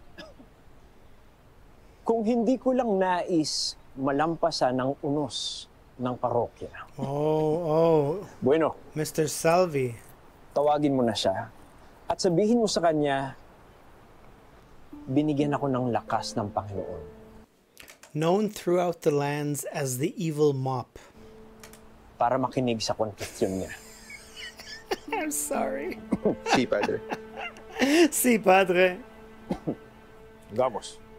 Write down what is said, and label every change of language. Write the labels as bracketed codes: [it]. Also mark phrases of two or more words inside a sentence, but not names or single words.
[tl] Kung hindi ko lang nais malampasan ng unos ng parokya. Oh. Bueno, Mr. Salvi. tawagin mo na siya at sabihin mo sa kanya, binigyan ako ng lakas ng Panginoon. [en] Known throughout the lands as the evil mop. [tl] Para makinig sa konfesyon niya. [en] I'm sorry. [es] Si, Padre. Si, Padre. Vamos.